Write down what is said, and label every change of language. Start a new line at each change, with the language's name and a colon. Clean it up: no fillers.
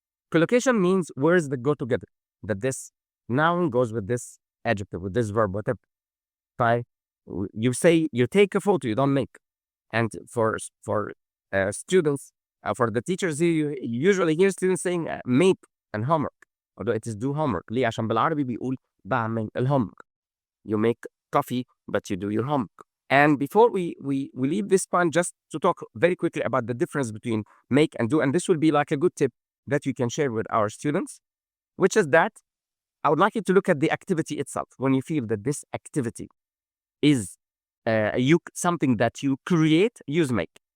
English: Collocation means words that go together. That this noun goes with this adjective, with this verb, whatever. Fine. You say, you take a photo, you don't make. And for students, for the teachers, you usually hear students saying make and homework. Although it is do homework.
Arabic: ليه؟ عشان بالعربي بيقول بعمل الhomework.
English: You make coffee, but you do your homework. And before we leave this point, just to talk very quickly about the difference between make and do, and this will be like a good tip that you can share with our students, which is that I would like you to look at the activity itself. When you feel that this activity is something that you create, use make.